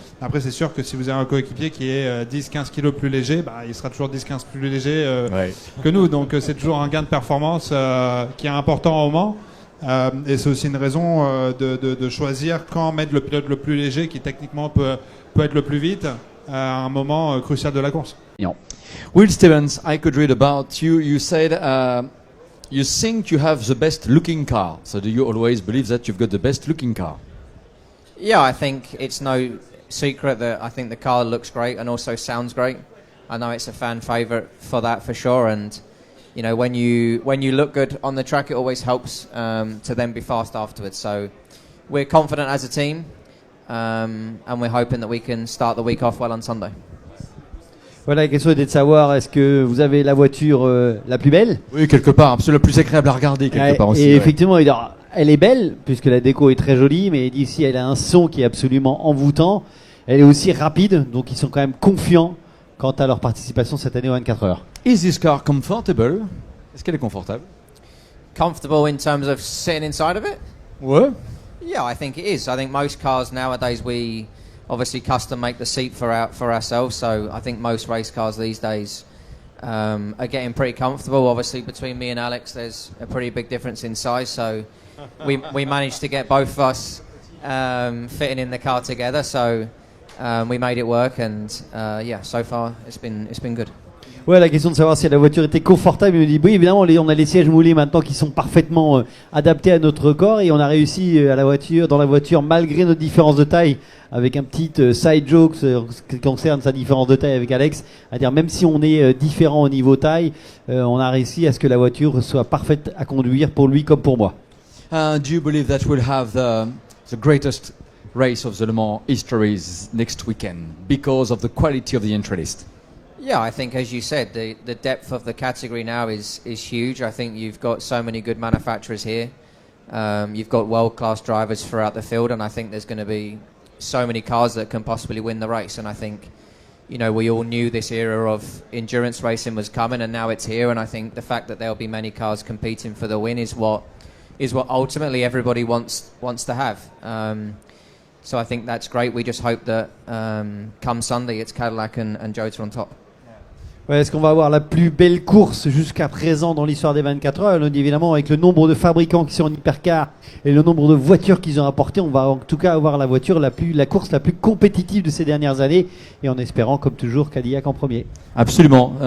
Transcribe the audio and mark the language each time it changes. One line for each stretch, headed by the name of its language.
French: Après, c'est sûr que si vous avez un coéquipier qui est 10-15 kilos plus léger, il sera toujours 10-15 plus léger que nous. Donc, c'est toujours un gain de performance qui est important au Mans. Et c'est aussi une raison de choisir quand mettre le pilote le plus léger, qui techniquement peut être le plus vite, à un moment crucial de la course.
English: Will Stevens, I could read about you. You said you think you have the best looking car. So do you always believe that you've got the best looking car? Yeah, I think it's no secret that I think the car looks great and also sounds great. I know it's a fan favourite for that for sure, and you know when you look good on the track, it always helps to then be fast afterwards. So we're confident as a team, and we're hoping that we can start the week off well on Sunday.
French: Voilà, la question était de savoir est-ce que vous avez la voiture la plus belle? Oui, quelque part, c'est la plus agréable à regarder quelque part aussi. Et ouais. effectivement, elle est belle puisque la déco est très jolie, mais ici elle a un son qui est absolument envoûtant. Elle est aussi rapide, donc ils sont quand même confiants quant à leur participation cette année aux 24 heures.
English: Is this car comfortable?
French: Est-ce qu'elle est confortable?
English: Comfortable in terms of sitting inside of it?
French: Ouais.
English: Yeah, I think it is. I think most cars nowadays, we obviously custom make the seat for ourselves. So I think most race cars these days are getting pretty comfortable. Obviously, between me and Alex, there's a pretty big difference in size. So we managed to get both of us fitting in the car together. So we made it work, and yeah, so far it's been good.
French: Ouais, la question de savoir si la voiture était confortable, il me dit oui, évidemment, on a les sièges moulés maintenant qui sont parfaitement adaptés à notre corps et on a réussi dans la voiture malgré nos différences de taille, avec un petit side joke qui concerne sa différence de taille avec Alex, à dire même si on est différent au niveau taille, on a réussi à ce que la voiture soit parfaite à conduire pour lui comme pour moi.
English: Do you believe that we'll have the greatest race of the Le Mans history next weekend because of the quality of the entry list? Yeah, I think as you said, the depth of the category now is huge. I think you've got so many good manufacturers here. You've got world-class drivers throughout the field, and I think there's going to be so many cars that can possibly win the race. And I think, you know, we all knew this era of endurance racing was coming, and now it's here. And I think the fact that there'll be many cars competing for the win is what ultimately everybody wants to have. So I think that's great. We just hope that come Sunday, it's Cadillac and Jota on top.
French: Ouais, est-ce qu'on va avoir la plus belle course jusqu'à présent dans l'histoire des 24 heures? On dit évidemment avec le nombre de fabricants qui sont en hypercar et le nombre de voitures qu'ils ont apportées, on va en tout cas avoir la course la plus compétitive de ces dernières années, et en espérant comme toujours Cadillac en premier. Absolument.